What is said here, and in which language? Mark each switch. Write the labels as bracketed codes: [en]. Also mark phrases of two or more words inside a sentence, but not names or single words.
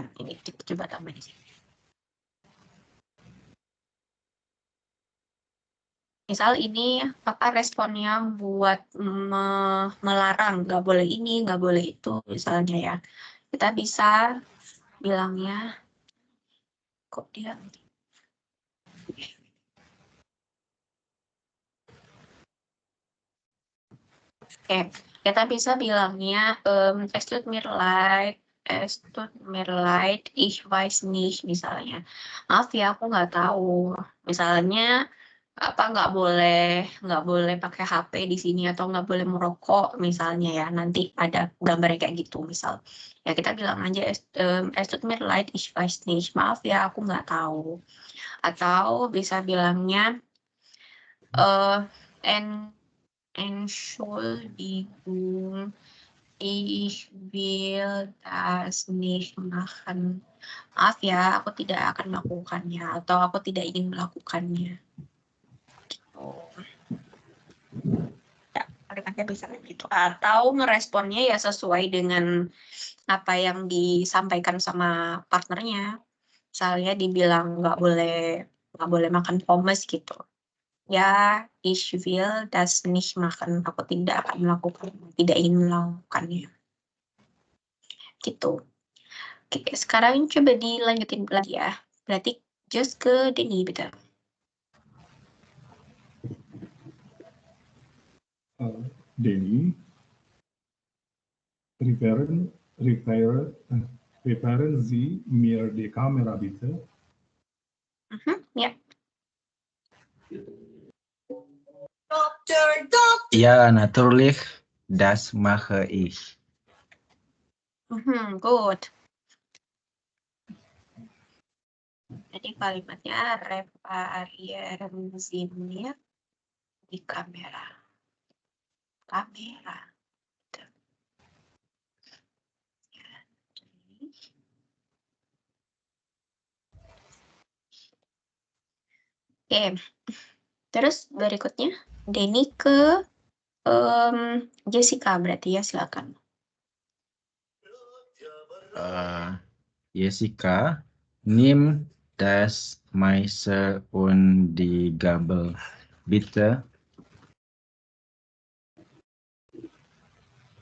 [id] Ini kita coba tambah di sini. Misal ini responnya buat melarang, nggak boleh ini, nggak boleh itu, misalnya ya. Kita bisa bilangnya, kok dia Oke, kita bisa bilangnya, [de] "Es tut mir leid, ich weiß nicht," [id] misalnya. "Maaf ya, aku nggak tahu." Misalnya, nggak boleh pakai HP di sini atau nggak boleh merokok misalnya ya, nanti ada gambarnya kayak gitu misal. Ya kita bilang aja, [de] "Es tut mir leid, ich weiß nicht." [id] "Maaf ya, aku nggak tahu." Atau bisa bilangnya, [de] en Entschuldigung, ich will das nicht machen. [id] Maaf ya, aku tidak akan melakukannya atau aku tidak ingin melakukannya. Oh. Ya, kalimatnya bisa kayak gitu. Atau ngeresponnya ya sesuai dengan apa yang disampaikan sama partnernya. Misalnya dibilang nggak boleh makan pommes gitu. Ya, [de] ich will das nicht machen. [id] Aku tidak akan melakukan, tidak ingin melakukannya. Gitu. Oke, sekarang coba dilanjutin lagi ya. Berarti just ke Denny, betul. Denny, [de] reparieren Sie mir die Kamera bitte. [id] Ya. [de] Ja, natürlich, das mache ich. [id] Good. Jadi kalimatnya [de] reparieren Sie mir [id] di kamera. Kamera. Gitu. Ya, jadi. Oke. Terus berikutnya Denny ke Jessica berarti ya, silakan. Jessica, [de] nimm das Messer und die Gabel, bitte.